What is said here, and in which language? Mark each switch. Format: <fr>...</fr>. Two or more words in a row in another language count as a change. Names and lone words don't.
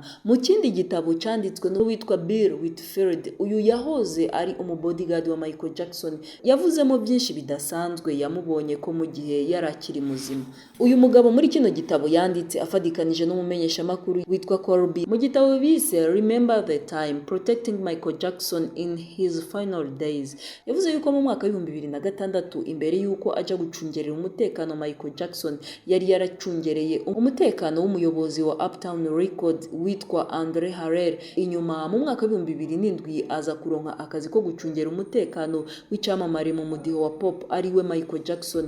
<rn>Mu kindi gitabo cyanditswe n'uwitwa Bill Whitfield uyu yahoze ari umubodyguard wa Michael Jackson yavuzemo byinshi bidasanzwe yamubonye ko mu gihe yarakiri muzima. Uyu mugabo muri kino gitabo yanditse afadikanije n'umumenyesha makuru witwa Corby mu gitabo bise Remember the Time Protecting Michael Jackson in His Final Days. Yavuze yuko mu mwaka wa 2006 imbere yuko aja gucungerera umutekano Michael Jackson yari yaracungereye umutekano w'umuyobozi wa Uptown Records witwa Andre Harrell. Inyuma mu mwaka wa 2007 aza kuronka akazi ko gucungera umutekano w'icyamamare mu mudiho wa pop ari we Michael Jackson.</rn>